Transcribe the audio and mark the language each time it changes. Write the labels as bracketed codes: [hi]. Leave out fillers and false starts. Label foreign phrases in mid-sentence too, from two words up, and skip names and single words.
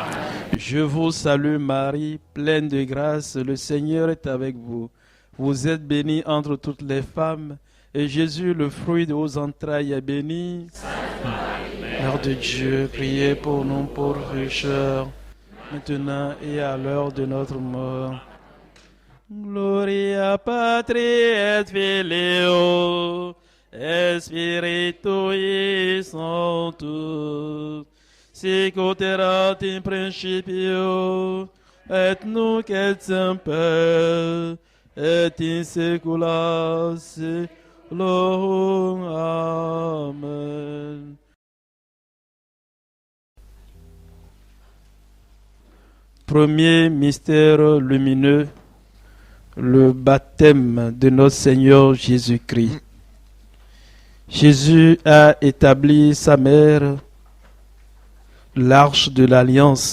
[fr] Je vous salue Marie, pleine de grâce, le Seigneur est avec vous. Vous êtes bénie entre toutes les femmes, et Jésus, le fruit de vos entrailles, est béni. Mère de Dieu, priez pour nous pauvres pécheurs, maintenant et à l'heure de notre mort. [la] Gloria Patri et Filio et Spiritui Sanctus, sic ut erat in principio et nunc et semper et in saecula saeculorum. Amen. [fr] Premier mystère lumineux, le baptême de notre Seigneur Jésus-Christ. Jésus a établi sa mère, l'arche de l'alliance.